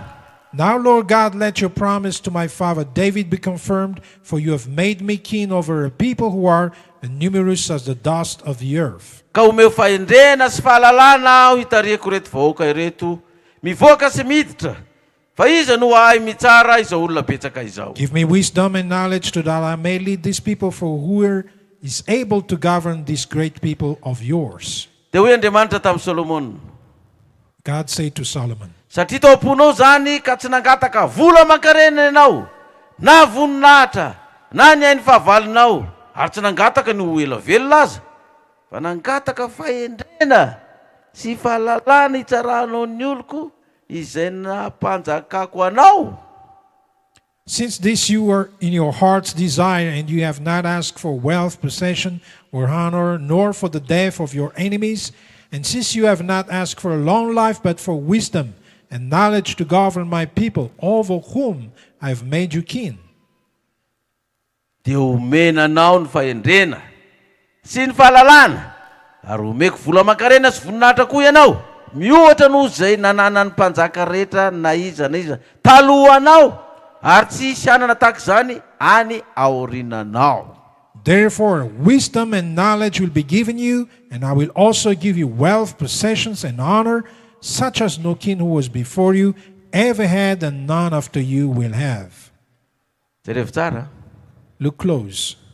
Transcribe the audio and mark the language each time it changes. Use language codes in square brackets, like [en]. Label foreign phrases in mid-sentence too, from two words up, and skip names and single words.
[en] Now, Lord God, let your promise to my father David be confirmed, for you have made me king over a people who are numerous as the dust of the earth. [mg] Ka omeo fahendrena sy fahalalana aho hitarihako reto vahoaka ireto, mivoaka sy miditra. Fa iza no ahay mitsara izao olona betsaka izao. [en] Give me wisdom and knowledge so that I may lead these people, for who is able to govern these great people of yours. [mg] Dia hoy Andriamanitra tamin'ny Solomon, [en] God said to Solomon, [mg] satria tao am-ponao zany ka tsy nangataka vola aman-karena ianao, na voninahitra, na ny hainy fahavalonao, ary tsy nangataka ny ho ela velona aza, fa nangataka fahendrena sy fahalalana hitsarahanao ny oloko izay nampanjakako anao. [en] Since this you were in your heart's desire, and you have not asked for wealth, possession, or honor, nor for the death of your enemies, and since you have not asked for a long life, but for wisdom and knowledge to govern my people, over whom I have made you king. [mg] Dia omenanao ny fahendrena sy ny fahalalana, ary omeko vola aman-karena sy voninahitra koa ianao, miohatra noho izay nanana ny mpanjaka rehetra na iza talohanao, ary tsy hisy anana tahaka izany any aorinanao. [en] Therefore, wisdom and knowledge will be given you, and I will also give you wealth, possessions, and honor, such as no king who was before you ever had, and none after you will have. Look close.